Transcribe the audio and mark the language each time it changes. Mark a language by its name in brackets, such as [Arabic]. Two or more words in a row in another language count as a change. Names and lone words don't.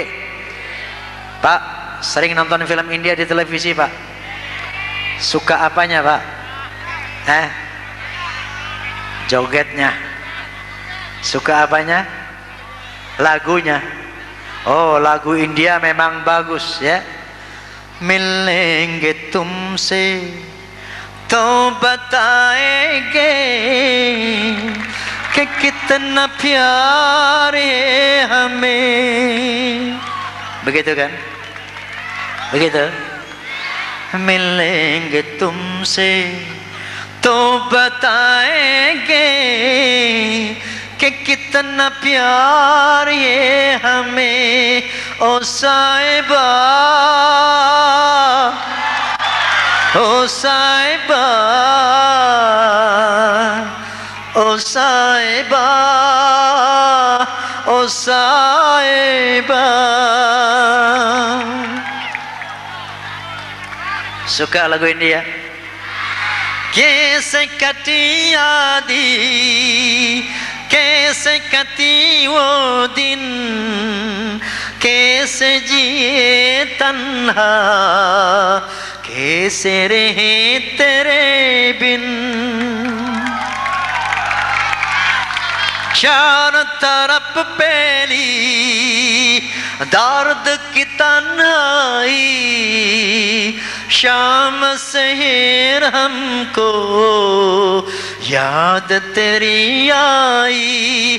[Indonesian] Pak, sering nonton film India di televisi, Pak? Suka apanya, Pak? Jogetnya. Suka apanya? Lagunya. Oh, lagu India memang bagus ya. [Hindi] मिलेंगे तुमसे तो बताएंगे कि कितना प्यार है हमें. [Indonesian] Begitu kan? Begitu. [Hindi] मिलेंगे तुमसे तो बताएंगे कि कितना प्यार है हमें. ओ साहिबा, O Saiba, O Saiba, O Saiba. [Indonesian] Suka lagu India? [Hindi] कैसे कटी यादी, कैसे कटी वो दिन, कैसे जिये तन्हा, कैसे रहे तेरे बिन. चारों तरफ पहली दर्द की तन्हाई, शाम शहर हमको याद तेरी आई.